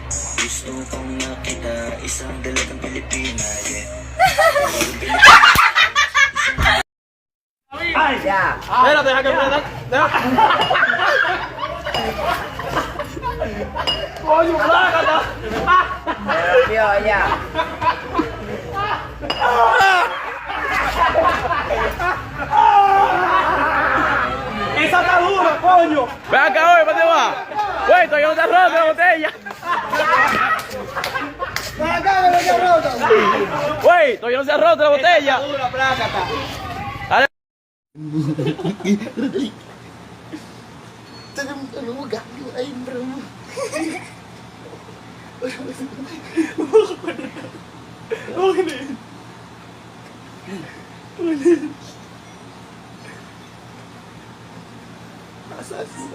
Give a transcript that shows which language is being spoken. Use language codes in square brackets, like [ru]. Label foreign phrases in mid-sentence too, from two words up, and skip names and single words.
[tl] Gusto kong makita isang dalagang Pilipina, yeah. Ay, [es] ya. Espérate, deja que prenda. Coño, plácata. Yo, ya. Esa está dura, coño. Ven acá, oye, ¿para dónde va? Güey, todavía no está rota la botella. Ven acá, que no se ha roto. Güey, todavía no se ha roto la botella. Esa dura, plácata. [tl] Ano mo gagawin ay bro? Okay na yun. Nasaan sila?